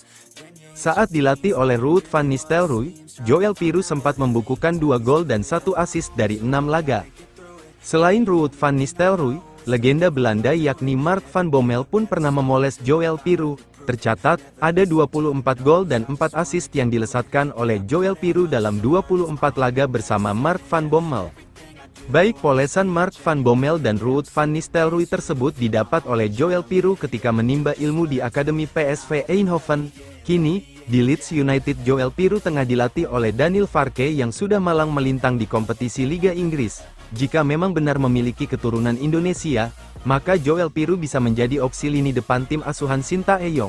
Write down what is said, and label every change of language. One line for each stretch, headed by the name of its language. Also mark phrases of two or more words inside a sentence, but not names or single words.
Indonesian: Saat dilatih oleh Ruud van Nistelrooy, Joël Piroe sempat membukukan 2 gol dan 1 assist dari 6 laga. Selain Ruud van Nistelrooy, legenda Belanda yakni Mark van Bommel pun pernah memoles Joël Piroe. Tercatat, ada 24 gol dan 4 assist yang dilesatkan oleh Joël Piroe dalam 24 laga bersama Mark van Bommel. Baik polesan Mark van Bommel dan Ruud van Nistelrooy tersebut didapat oleh Joël Piroe ketika menimba ilmu di Akademi PSV Eindhoven. Kini, di Leeds United Joël Piroe tengah dilatih oleh Daniel Farke yang sudah malang melintang di kompetisi Liga Inggris. Jika memang benar memiliki keturunan Indonesia, maka Joël Piroe bisa menjadi opsi lini depan tim asuhan Sintayong.